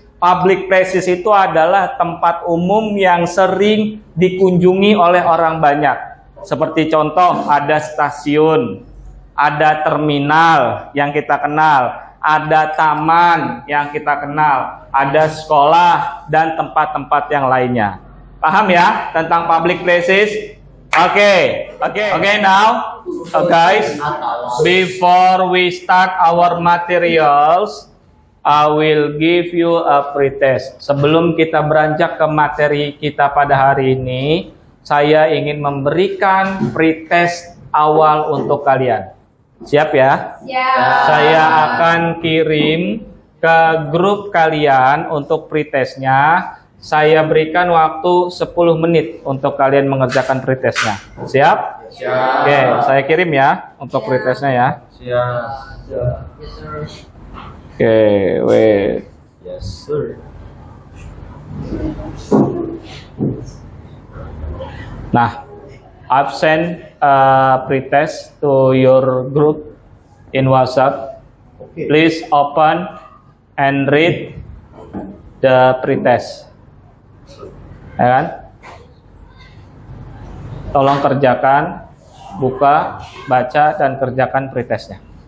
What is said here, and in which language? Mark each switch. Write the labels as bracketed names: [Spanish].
[Indonesian] Public places itu adalah tempat umum yang sering dikunjungi oleh orang banyak. Seperti contoh, ada stasiun, ada terminal yang kita kenal, ada taman yang kita kenal, ada sekolah, dan tempat-tempat yang lainnya. Paham ya tentang public places? [English] Okay, now, guys, before we start our materials, I will give you a pretest. [Indonesian] Sebelum kita beranjak ke materi kita pada hari ini, saya ingin memberikan pretest awal untuk kalian. Siap ya? Siap. Saya akan kirim ke grup kalian untuk pretestnya. Saya berikan waktu 10 menit untuk kalian mengerjakan pretestnya. Siap? Siap. Oke, saya kirim ya untuk pretestnya ya. Siap. [English] Oke, wait. Yes, sir. Nah, I've sent a pretest to your group in WhatsApp. Okay. Please open and read the pretest. [Indonesian] Ya kan? Tolong kerjakan, buka, baca, dan kerjakan pretestnya.